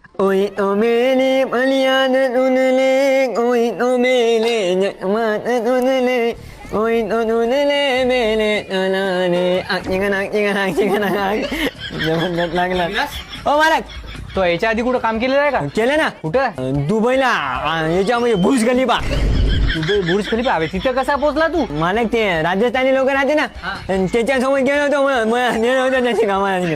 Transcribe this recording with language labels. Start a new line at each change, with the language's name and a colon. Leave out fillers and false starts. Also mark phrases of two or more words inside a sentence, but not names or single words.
Marathi: Oi to mele malian nunele, oi to mele nyaman nunele, oi to nunele mele nalane, चिंगना जबरदस्त लागला. ओ मालक तो याच्या आधी कुठं काम केलेलं आहे का? केलं ना कुठं? दुबईला याच्यामध्ये बुर्ज खलिफा. दुबई बुर्ज खलिफा. अबे तिथं कसा पोहोचला तू? मालक ते राजस्थानी लोक राहते ना त्याच्यासोबत गेलो होतो मला नेलं होतं त्याची कामाला.